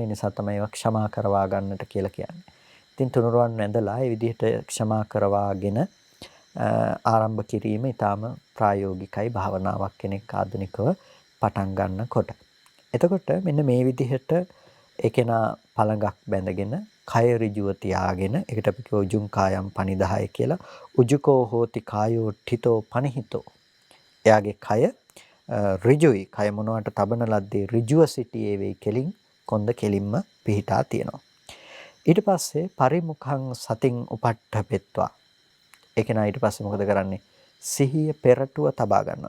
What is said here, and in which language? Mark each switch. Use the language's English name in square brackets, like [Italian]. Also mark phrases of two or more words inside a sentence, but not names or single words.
[Sinhala] ඒ නිසා තමයි ඒවා ක්ෂමා කරවා ගන්නට කියලා කියන්නේ. ඉතින් තුනුරුවන් වැඳලා ඒ විදිහට ක්ෂමා කරවාගෙන ආරම්භ කිරීම ඊටාම ප්‍රායෝගිකයි භාවනාවක් කෙනෙක් ආධුනිකව පටන් ගන්නකොට. එතකොට මෙන්න මේ විදිහට ඒකේනා පළඟක් බැඳගෙන කය ඍජුව තියාගෙන ඒකට අපි කියව [Pali] උජුං කායම් පනිදාය [Sinhala] කියලා. [Pali] උජුකෝ හෝති කායෝ ඨිතෝ පනිහිතෝ. [Sinhala] එයාගේ කය ඍජුයි. කය මොනවට තබන ලද්දේ ඍජුව සිටියේ වෙයි කෙලින් කොන්ද කෙලින්ම පිහිටා තියෙනවා. [Pali] ඊට පස්සේ පරිමුඛං සතින් උපට්ඨපෙත්වා. [Sinhala] ඒක නා ඊට පස්සේ මොකද කරන්නේ? සිහිය පෙරටුව තබා ගන්නවා.